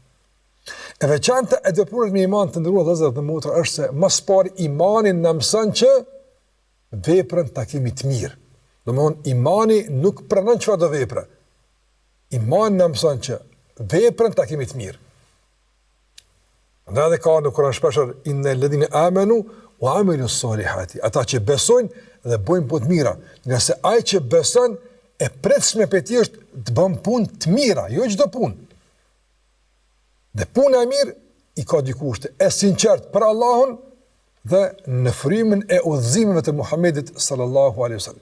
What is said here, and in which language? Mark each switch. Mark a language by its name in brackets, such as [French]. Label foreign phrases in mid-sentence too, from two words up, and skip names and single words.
[Albanian] E veçanta e të vepruarit me iman të ndëruar vëllezër dhe motra është se më së pari imani na mëson që veprën ta kemi të mirë. Domthonë imani nuk pranon çfarë do vepra. Imani na mëson që veprën ta kemi të mirë. Ndaj ka në Kur'an shpeshher [Arabic] إن الذين آمنوا وعملوا الصالحات. [Albanian] Ata që besojnë dhe bojnë punë të mira, nga se ai që beson e pritshme për ti është të bën punë të mira, jo çdo punë. Dhe puna e mirë i ka dy kushte, e sinqert për Allahun dhe në frymën e udhëzimeve të Muhamedit [Arabic] صلى الله عليه وسلم.